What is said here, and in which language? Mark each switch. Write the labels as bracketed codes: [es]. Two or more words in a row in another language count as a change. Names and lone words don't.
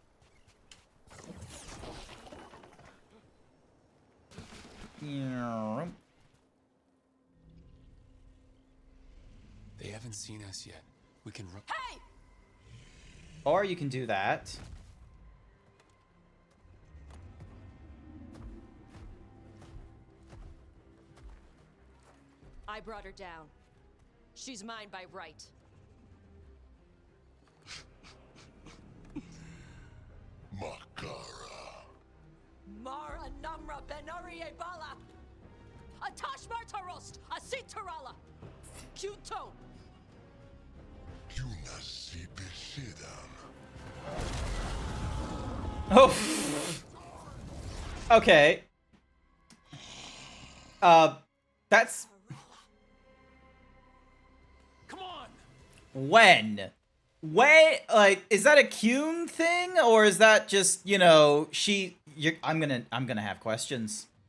[en] They haven't seen us yet. We can run. Hey! Or you can do that. I brought her down. She's mine by right. Makara. Mara Namra Benari Bala. Atash Martarost, Asitarala. Kuto. Yunasibishidam. Oh. Okay. That's... Come on! When? Wait, like, is that a Kuhn thing, or is that just, you know, I'm gonna have questions.